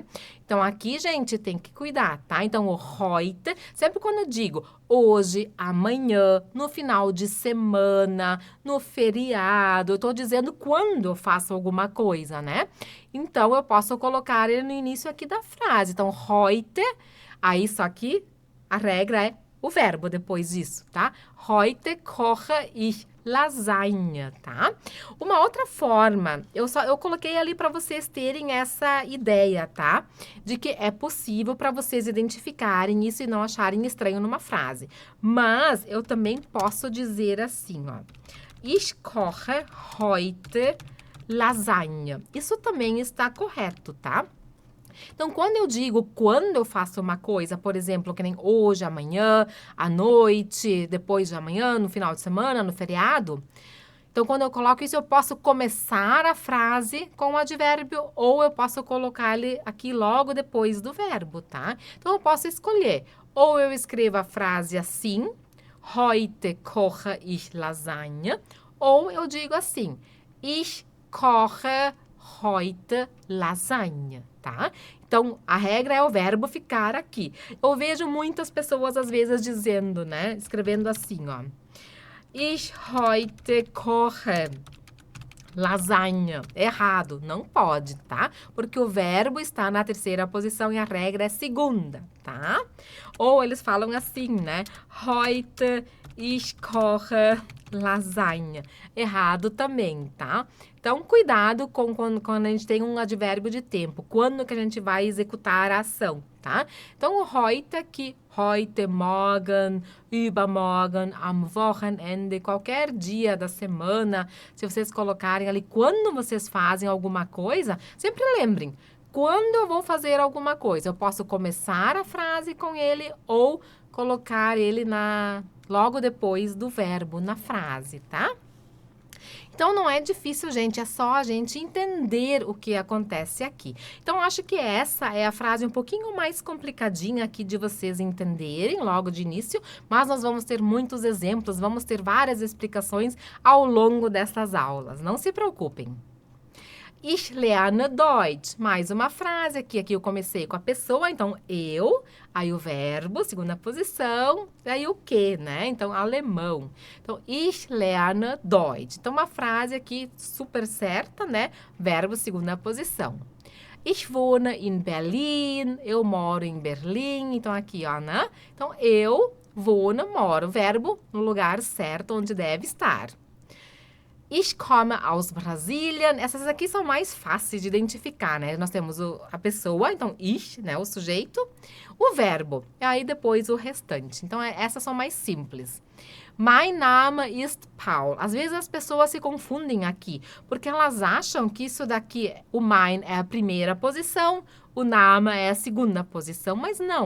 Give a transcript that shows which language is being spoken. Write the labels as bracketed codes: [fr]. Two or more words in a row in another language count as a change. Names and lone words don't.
[pt] Então, aqui, gente, tem que cuidar, tá? Então, o heute, sempre quando eu digo hoje, amanhã, no final de semana, no feriado, eu tô dizendo quando eu faço alguma coisa, né? Então, eu posso colocar ele no início aqui da frase. Então, heute, aí só que a regra é o verbo depois disso, tá? [de] Heute koche ich lasanha, tá? [pt] Uma outra forma, eu coloquei ali para vocês terem essa ideia, tá? De que é possível para vocês identificarem isso e não acharem estranho numa frase. Mas eu também posso dizer assim, ó. [de] Ich koche heute lasanha. [pt] Isso também está correto, tá? Então, quando eu digo quando eu faço uma coisa, por exemplo, que nem hoje, amanhã, à noite, depois de amanhã, no final de semana, no feriado. Então, quando eu coloco isso, eu posso começar a frase com o advérbio ou eu posso colocar ele aqui logo depois do verbo, tá? Então, eu posso escolher. Ou eu escrevo a frase assim, [de] heute koche ich Lasagne, [pt] ou eu digo assim, [de] ich koche heute Lasagne, [pt] tá? Então, a regra é o verbo ficar aqui. Eu vejo muitas pessoas, às vezes, dizendo, né? Escrevendo assim, ó. [de] Ich heute koche lasanha. [pt] Errado, não pode, tá? Porque o verbo está na terceira posição e a regra é segunda, tá? Ou eles falam assim, né? [de] Heute ich koche lasanha. [pt] Errado também, tá? Então, cuidado com quando a gente tem um advérbio de tempo. Quando que a gente vai executar a ação, tá? Então, o heute aqui, [de] heute, morgen, übermorgen, am Wochenende, [pt] qualquer dia da semana, se vocês colocarem ali quando vocês fazem alguma coisa, sempre lembrem, quando eu vou fazer alguma coisa, eu posso começar a frase com ele ou colocar ele logo depois do verbo na frase, tá? Então, não é difícil, gente, é só a gente entender o que acontece aqui. Então, acho que essa é a frase um pouquinho mais complicadinha aqui de vocês entenderem logo de início, mas nós vamos ter muitos exemplos, vamos ter várias explicações ao longo dessas aulas, não se preocupem. [de] Ich lerne Deutsch. [pt] Mais uma frase aqui. Aqui eu comecei com a pessoa, então eu, aí o verbo, segunda posição, aí o que, né? Então, alemão. Então, [de] ich lerne Deutsch. [pt] Então, uma frase aqui super certa, né? Verbo, segunda posição. [de] Ich wohne in Berlin. [pt] Eu moro em Berlim. Então, aqui, ó, né? Então, eu wohne, moro. Verbo no lugar certo, onde deve estar. [de] Ich komme aus Brasilien. [pt] Essas aqui são mais fáceis de identificar, né? Nós temos a pessoa, então ich, né? O sujeito, o verbo, e aí depois o restante. Então, essas são mais simples. [de] Mein Name ist Paul. [pt] Às vezes as pessoas se confundem aqui, porque elas acham que isso daqui, o mein é a primeira posição, o Name é a segunda posição, mas não.